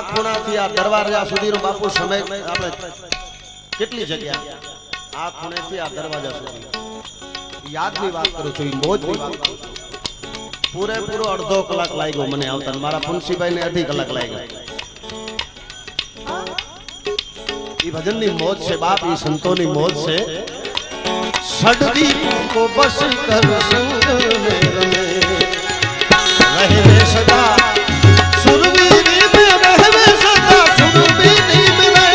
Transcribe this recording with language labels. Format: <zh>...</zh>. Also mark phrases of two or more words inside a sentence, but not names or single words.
<gu>ખૂણાથી આ દરવાજા સુધીનો બાપુ સમય આપણે કેટલી જગ્યા આ ખૂણેથી આ દરવાજા સુધી યાદની વાત કરું છું, મોજની વાત કરું છું. પૂરેપૂરો અડધો કલાક લાગ્યો મને આવતા, મારા પુનસીભાઈ ને 2.5 કલાક લાગ્યો. એ ભજનની મોજ છે બાપ, એ સંતોની મોજ છે.</gu> <hi>સડદી को बस कर संग में रमे रहवे सदा सुरवीरी में रहवे सदा सुरवीरी में</hi>